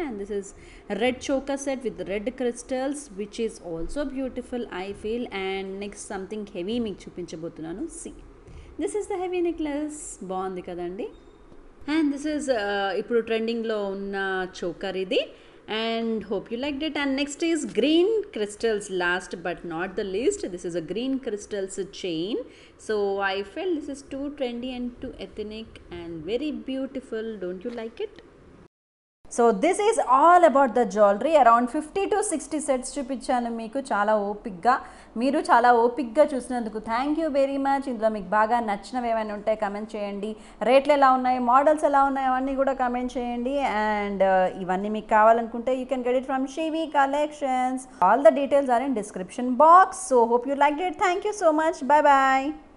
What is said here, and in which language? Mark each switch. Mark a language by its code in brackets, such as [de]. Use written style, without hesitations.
[en] And this is red choker set with red crystals which is also beautiful I feel. And next something heavy [te] మీకు చూపించబోతున్నాను. [en] see this is the heavy necklace, [te] బాగుంది కదండి. [en] and this is [te] ఇప్పుడు ట్రెండింగ్లో ఉన్న choker ఇది. [en] And hope you liked it. And next is green crystals, last but not the least. This is a green crystals chain. So I felt this is too trendy and too ethnic and very beautiful. Don't you like it? So this is all about the jewellery. [te] Around 50 to 60 sets చూపించాను మీకు చాలా ఓపిక్గా. మీరు చాలా ఓపిక్గా చూసినందుకు [en] Thank you very much. [te] ఇందులో మీకు బాగా నచ్చినవి ఏమైనా ఉంటే కమెంట్ చేయండి. రేట్లు ఎలా ఉన్నాయి, మోడల్స్ ఎలా ఉన్నాయి, అవన్నీ కూడా కమెంట్ చేయండి. అండ్ ఇవన్నీ మీకు కావాలనుకుంటే [en] You can get it from Shivi collections. All the details are in description box. So hope you like it. Thank you so much. Bye bye.